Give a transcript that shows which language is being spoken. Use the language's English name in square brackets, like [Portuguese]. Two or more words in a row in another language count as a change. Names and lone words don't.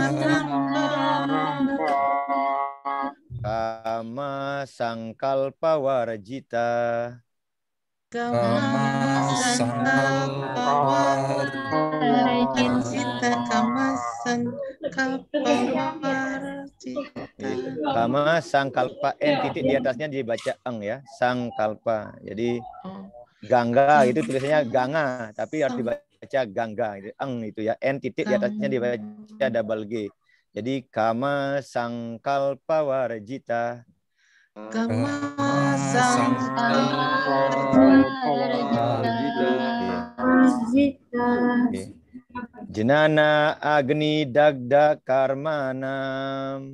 [Sanskrit] काम सङ्कल्प वर्जित. काम सङ्कल्प काम सङ्कल्प [Indonesian] n titik di atasnya dibaca eng ya, sangkalpa. Jadi gangga itu tulisannya ganga, tapi harus dibaca gangga. Eng itu ya, n titik di atasnya dibaca [English] double G. [Indonesian] Jadi [Sanskrit] काम सङ्कल्प वर्जित. काम सङ्कल्प वर्जित. ज्ञान अग्नि दग्ध कर्माणम्.